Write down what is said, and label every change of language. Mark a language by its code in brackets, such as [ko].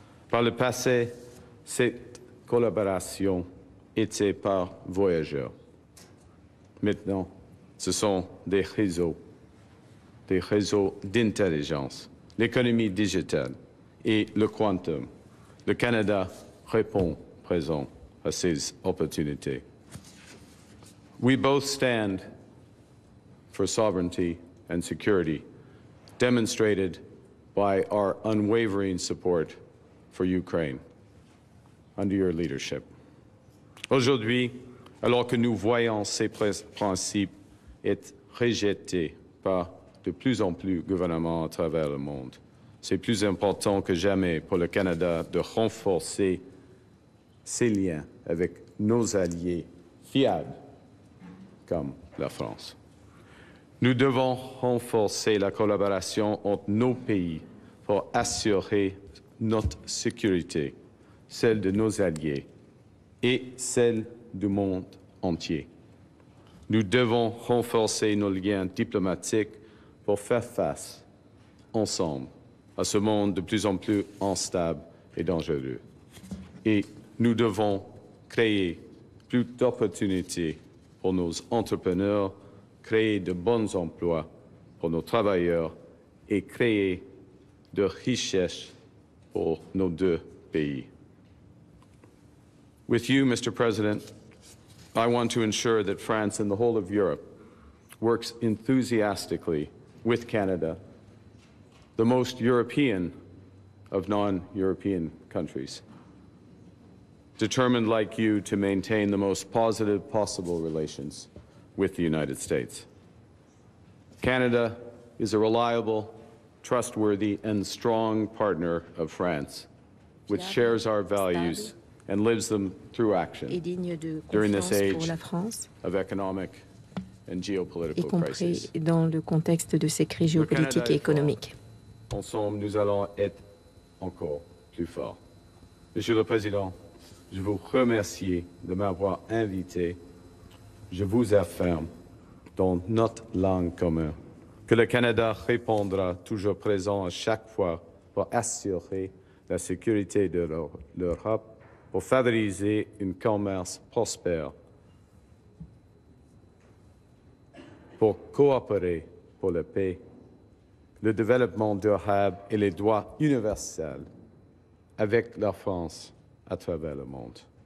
[fr] Par le passé, cette collaboration était par voyageurs. Maintenant, ce sont des réseaux d'intelligence, l'économie digitale et le quantum. Le Canada répond présent à ces opportunités. [en] We both stand for sovereignty and security, demonstrated by our unwavering support for Ukraine under your leadership. [fr] Aujourd'hui, alors que nous voyons ces principes être rejetés par de plus en plus de gouvernements à travers le monde, c'est plus important que jamais pour le Canada de renforcer ses liens avec nos alliés fiables comme la France. Nous devons renforcer la collaboration entre nos pays pour assurer notre sécurité, celle de nos alliés et celle du monde entier. Nous devons renforcer nos liens diplomatiques pour faire face, ensemble, à ce monde de plus en plus instable et dangereux. Et nous devons créer plus d'opportunités pour nos entrepreneurs, créer de bons emplois pour nos travailleurs et créer de richesses pour nos deux pays. [en] With you, Mr. President, I want to ensure that France and the whole of Europe works enthusiastically with Canada, the most European of non-European countries, determined like you to maintain the most positive possible relations with the United States. Canada is a reliable, trustworthy, and strong partner of France, which shares our values and lives them through action during this age of economic and geopolitical crisis. [fr] Dans le contexte de ces crises géopolitiques et économiques. Ensemble, nous allons être encore plus forts. Monsieur le Président, je vous remercie de m'avoir invité. Je vous affirme, dans notre langue commune, que le Canada répondra toujours présent à chaque fois pour assurer la sécurité de l'Europe, pour favoriser un commerce prospère, pour coopérer pour la paix, le développement durable et les droits universels avec la France à travers le monde.